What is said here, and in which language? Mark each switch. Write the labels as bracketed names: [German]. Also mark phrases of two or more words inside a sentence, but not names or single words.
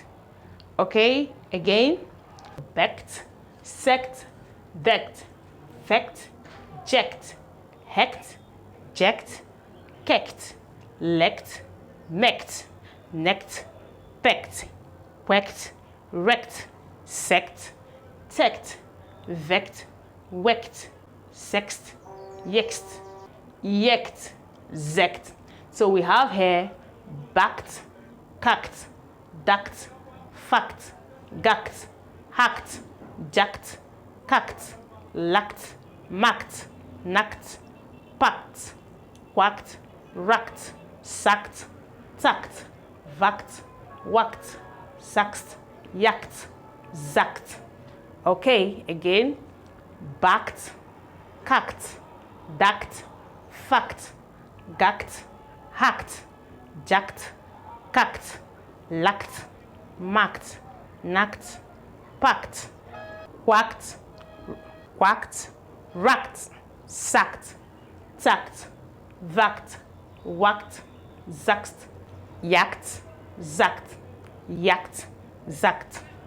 [English] Okay, again, bect, sect, dect, fect, ject, hect, ject, kect, lect, mect, nect, pect, quect, rect, sect, tect, vect, wect, sext, yext, yect, zect. So we have here backed, cacked, ducked, fact, gacked, hacked, jacked, cacked, lacked, macked, knacked, packed, quacked, racked, sacked, tacked, vacked, whacked, saxed, yacked, zacked. Okay, again, backed, cacked, ducked, fact, gacked, hacked, jacked, cacked, lacked, macked, knacked, packed, quacked, quacked, racked, sacked, tacked, vacked, whacked, zacked, yacked, zacked, yacked, zacked,